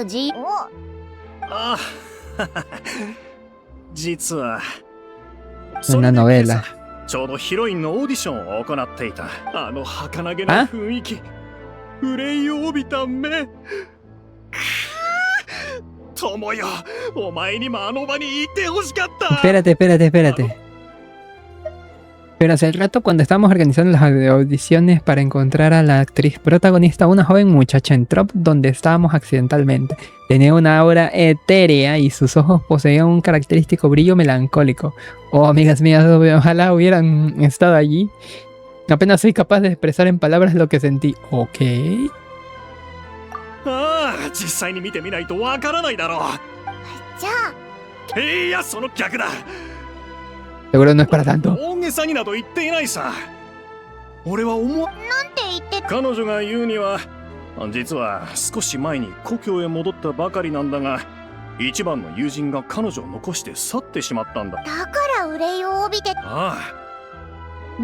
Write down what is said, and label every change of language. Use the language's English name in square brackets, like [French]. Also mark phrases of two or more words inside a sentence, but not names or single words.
[Japanese] ああ実は [Spanish] Una novela. [Japanese] ちょうどヒロインのオーディションを行っていた。あの儚げな雰囲気、憂いを帯びた目。友よ、お前にもあの場にいてほしかった。 [Spanish] Espérate. Pero hace rato cuando estábamos organizando las audiciones para encontrar a la actriz protagonista, una joven muchacha entró donde estábamos accidentalmente. Tenía una aura etérea y sus ojos poseían un característico brillo melancólico. Oh, amigas mías, ojalá hubieran estado allí. Apenas soy capaz de expresar en palabras lo que sentí. Ok. [Japanese] ああ、実際に見てみないとわからないだろう。じゃあ。いや、その逆だ。 [Spanish] Seguro no es para tanto. [Japanese] 大げさになど言っていないさ。俺はなんて言って彼女が言うには、実は少し前に故郷へ戻ったばかりなんだが、一番の友人が彼女を残して去ってしまったんだ。だから憂いを帯びて。ああ。